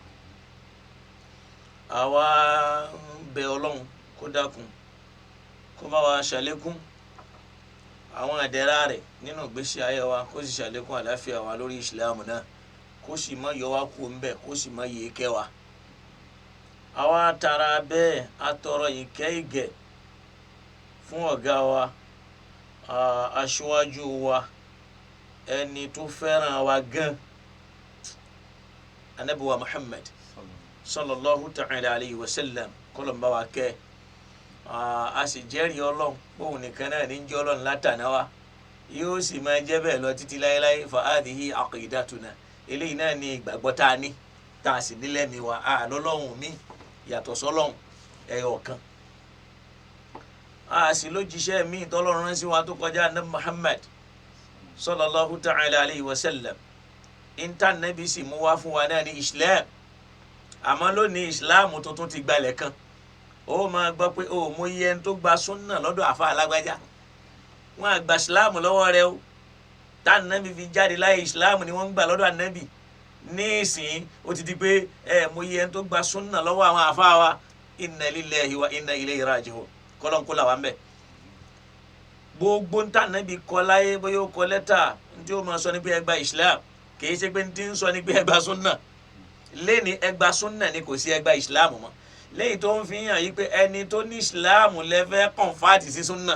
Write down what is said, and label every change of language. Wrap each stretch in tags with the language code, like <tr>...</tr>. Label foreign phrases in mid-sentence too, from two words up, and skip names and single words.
<yo>Àwa ń bẹ Ọlọ́run kó dákun kó bá wa ṣàlékún àwọn àdẹ̀rà rẹ̀ nínú ìgbésí ayé wa, kó sì ṣàlékún àlàáfíà wa lórí Islam náà, kó sì má yọ wá kúrò ńbẹ̀, kó sì má yẹ kẹ́ wa. Àwa tara bẹ́ẹ̀ atọrọ ìkẹ́ ìgẹ̀ fún ọ̀gá wa, aṣíwájú wa, ẹni tó fẹ́ràn wa gan, Ànábì wa Muhammad</yo> <ar>صلى الله تعالى عليه وسلم,</ar> <yo>kọ́lọ̀ ń bá wa kẹ́. A sì jẹ́rìí Ọlọ́run bóun nìkan náà ní jẹ́ Ọlọ́run látàná wa, yóò sì máa jẹ́ bẹ́ẹ̀ lọ títí láéláé.</yo> <ar>فهذه عقيدتنا,</ar> <yo>eléyìí náà ni ìgbàgbọ́ tá a ní, tá a sì nílẹ̀ mi wa, lọ́lọ́run mi yàtọ̀ sọ́lọ́run ẹyọ kan. A sì lójíṣẹ́ mi tọ́lọ́run rán sí wa tó kọjá Ànábì Muhammad</yo> <ar>صلى الله تعالى عليه وسلم.</ar> <yo>Intan nabi sì mú wá fún wa náà ní Islam. Àmọ́ lónìí Islam tuntun ti gbalẹ̀ kan. Ó máa gbọ́ pé ó mú iye ẹni tó gba súnà lọ́dọ̀ àfa alágbájá, wọ́n á gba Islam lọ́wọ́ rẹ o. Tá Ànábì fi jáde láyé Islam ni wọ́n ń gbà lọ́dọ̀ Ànábì. Ní ìsìn ó ti di pé mú iye ẹni tó gba súnà lọ́wọ́ àwọn àfa wa.</yo> <ar>إنا لله وإنا إليه راجعون.</ar> <yo>Kọ́lọ́n kó là wá ń bẹ̀. Gbogbo ń tà Ànábì kọ láyé, bóyá ó kọ lẹ́tà tí ó máa sọ ní pé ẹ gba Islam, kìí ṣe pé ń ti ń sọ ní pé ẹ gba súnà. Lẹ́ni ẹ gba súnà ni, kò sí ẹ gba Islam mọ́. Lẹ́yìn tó ń fi hàn yí pé ẹni tó ní Islam lẹ́fẹ́ kọ̀ǹfàtì sí súnà.</yo>